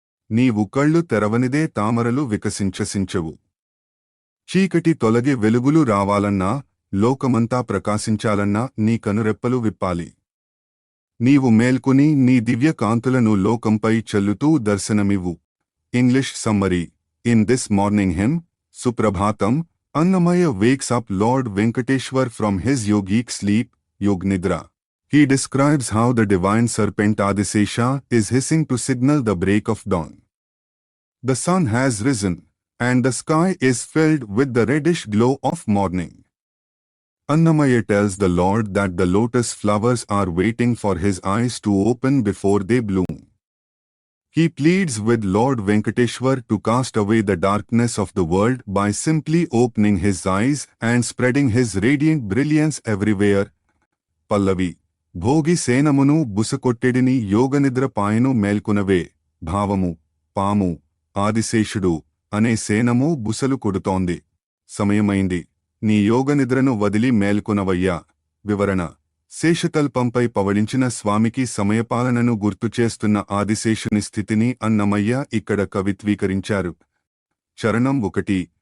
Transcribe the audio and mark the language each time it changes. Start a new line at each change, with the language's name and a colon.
Telugu: నీవు కళ్ళు తెరవనిదే తామరలు వికసించసించవు. చీకటి తొలగి వెలుగులు రావాలన్నా, లోకమంతా ప్రకాశించాలన్నా నీ కనురెప్పలు విప్పాలి. నీవు మేల్కొని నీ దివ్య కాంతులను లోకంపై చల్లుతూ దర్శనమివ్వు.
English: English summary: in this morning hymn,
Telugu: Suprabhatam,
English: Annamaya wakes up Lord Venkateshwar from his yogic sleep, Yog Nidra. He describes how the divine serpent Adisesha is hissing to signal the break of dawn. The sun has risen, and the sky is filled with the reddish glow of morning. Annamaya tells the Lord that the lotus flowers are waiting for his eyes to open before they bloom. He pleads with Lord Venkateshwar to cast away the darkness of the world by simply opening his eyes and spreading his radiant brilliance everywhere.
Telugu: Pallavi: Bhogi సేనమును బుసకొట్టెడిని యోగనిద్ర పాయను మేల్కొనవే. భావము: పాము, ఆదిశేషుడు అనే సేనము బుసలు కొడుతోంది. సమయమైంది, నీ యోగనిద్రను వదిలి మేల్కొనవయ్యా. వివరణ: శేషతల్పంపై పవళించిన స్వామికి సమయపాలనను గుర్తుచేస్తున్న ఆదిశేషుని స్థితిని అన్నమయ్య ఇక్కడ కవిత్వీకరించారు. చరణం 1.